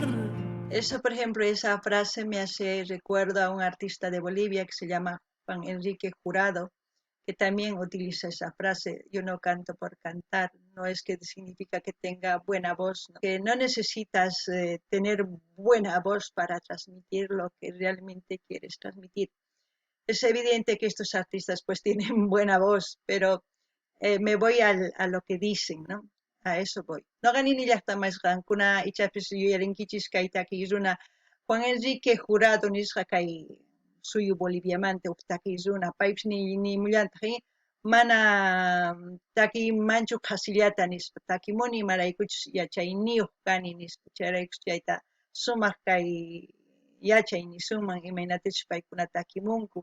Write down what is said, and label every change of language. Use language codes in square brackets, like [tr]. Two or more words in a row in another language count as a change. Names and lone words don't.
[es] Eso, por ejemplo, esa frase me hace recuerdo a un artista de Bolivia que se llama Juan Enrique Jurado, que también utiliza esa frase, yo no canto por cantar, no es que significa que tenga buena voz, ¿no? Que no necesitas tener buena voz para transmitir lo que realmente quieres transmitir. Es evidente que estos artistas pues tienen buena voz, pero me voy a lo que dicen, ¿no? A eso voy. [qu] No ganini llaqtamasqan kuna ichapis yuyarinkichis kaytaki runa Juan Enrique Jurado nisqa kay suyu Boliviamanta taki runa paypis ni mullantaq mana takimanchu qhasillata nispa takimuni imaraykuchus yachayniyuq kani nispa chayraykus chayta sumaq kay yachay nisunman imaynatachus paykuna takimunku.